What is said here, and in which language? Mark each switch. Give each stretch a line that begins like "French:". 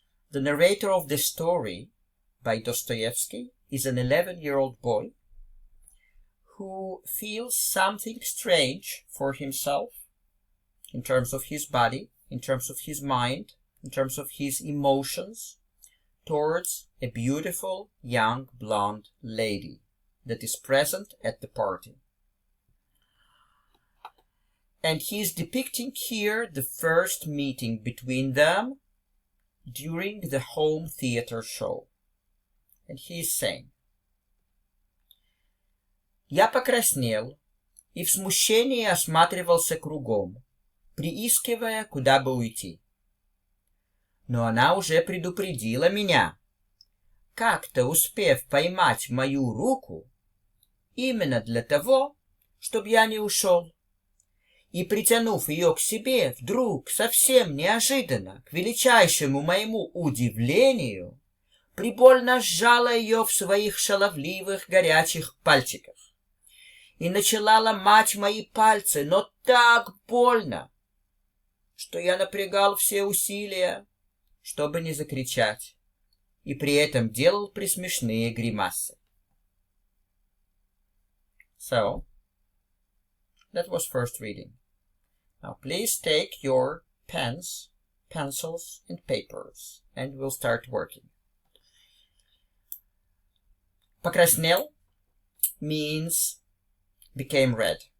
English: The narrator of the story by Dostoevsky is an 11-year-old boy who feels something strange for himself in terms of his body, in terms of his mind, in terms of his emotions, towards a beautiful young blonde lady that is present at the party. And he is depicting here the first meeting between them during the home theater show. And he is saying:
Russian: «Я покраснел и в смущении осматривался кругом, приискивая, куда бы уйти. Но она уже предупредила меня, как-то успев поймать мою руку, именно для того, чтобы я не ушел. И, притянув ее к себе, вдруг, совсем неожиданно, к величайшему моему удивлению, прибольно сжала ее в своих шаловливых горячих пальчиках и начала ломать мои пальцы, но так больно, что я напрягал все усилия, чтобы не закричать, и при этом делал присмешные гримасы».
English: So, that was first reading. Now please take your pens, pencils, and papers, and we'll start working. Покраснел means became red.